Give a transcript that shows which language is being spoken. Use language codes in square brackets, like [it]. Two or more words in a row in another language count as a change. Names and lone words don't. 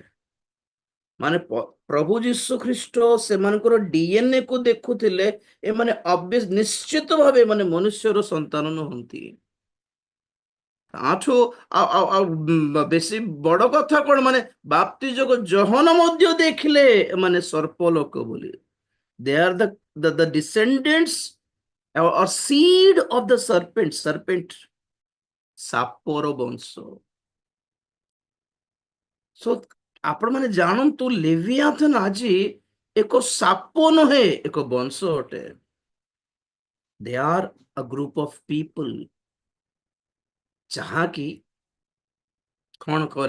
[or] ମାନେ ପ୍ରଭୁ ଯୀଶୁ ଖ୍ରୀଷ୍ଟ ସେମାନଙ୍କର ଡିଏନଏ କୁ ଦେଖୁଥିଲେ, ଏମାନେ ନିଶ୍ଚିତ ଭାବେ ମାନେ ମନୁଷ୍ୟର ସନ୍ତାନ ନୁହନ୍ତି। ଆଠୁ ବେଶୀ ବଡ କଥା କଣ, ମାନେ ବାପ୍ତିଜକ ଯୋହନ ମଧ୍ୟ ଦେଖିଲେ ମାନେ ସର୍ପ ଲୋକ ବୋଲି। [en] they are the descendants or seed of the serpent [or] ସାପର ବଂଶ। ସୋ ଆପଣ ମାନେ ଜାଣନ୍ତୁ, ଲେଭିଆଥନ ଆଜି ଏକ ସାପ ନୁହେଁ, ଏକ ବଂଶ ଅଟେ। [en] they are a group of people [or] ଯାହାକି କଣ କରେ?